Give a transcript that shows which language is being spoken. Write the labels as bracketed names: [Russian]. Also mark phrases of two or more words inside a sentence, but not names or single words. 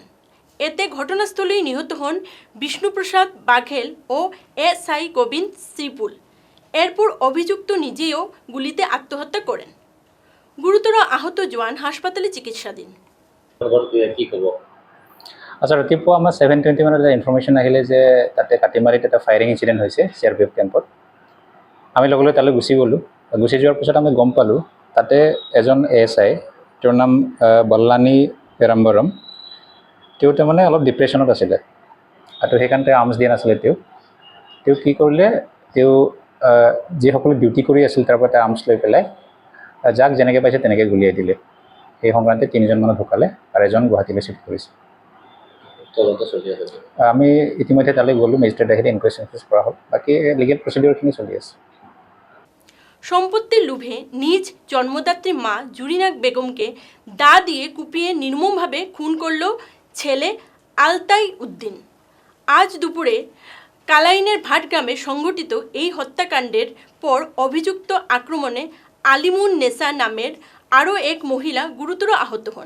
[Bangla] এতে ঘটনাস্থলেই নিহত হন বিষ্ণুপ্রসাদ বাঘেল ও এসআই গোবিন্দ শ্রীপুল। এরপর অভিযুক্ত নিজেও গুলিতে আত্মহত্যা করেন। গুরুতর আহত জওয়ান হাসপাতালে চিকিৎসাধীন। আচ্ছা, [Assamese] ৰাতিপুৱা আমাৰ 7:20 মানত এটা ইনফৰমেশ্যন আহিলে যে তাতে কাটিমাৰিত এটা [English] firing incident [Assamese] হৈছে চিআৰপিএফ কেম্পত। আমি লগে লগে তালৈ গুচি গ'লোঁ। গুচি যোৱাৰ পিছত আমি গম পালোঁ তাতে এজন এএছআই, তেওঁৰ নাম বল্লানী পেৰাম্বৰম। তেওঁ তাৰমানে অলপ ডিপ্ৰেশ্যনত আছিলে আৰু সেইকাৰণে আৰ্মছ দিয়া নাছিলে। তেওঁ কি কৰিলে, তেওঁ যিসকলে ডিউটি কৰি আছিল তাৰ পৰা আৰ্মছ লৈ পেলাই যাক যেনেকৈ পাইছে তেনেকৈ গুলিয়াই দিলে। সেই সংক্ৰান্তে 3জন মানুহ ঢুকালে আৰু এজন গুৱাহাটীলৈ চিফ্ট কৰিছে। আমি ইতিমধ্যে তালৈ গ'লোঁ, মেজিষ্ট্ৰেট আহি ইনকুৱেষ্ট কৰা হ'ল। বাকী লিগেল প্ৰচিডিউৰখিনি চলি আছে। [Bangla] সম্পত্তির লোভে নিজ জন্মদাত্রী মা জুরিনাক বেগমকে দা দিয়ে কুপিয়ে নির্মমভাবে খুন করল ছেলে আলতাই উদ্দিন। আজ দুপুরে কালাইনের ভাটগ্রামে সংঘটিত এই হত্যাকাণ্ডের পর অভিযুক্ত আক্রমণে আলিমুন নেসা নামের আরও এক মহিলা গুরুতর আহত হন।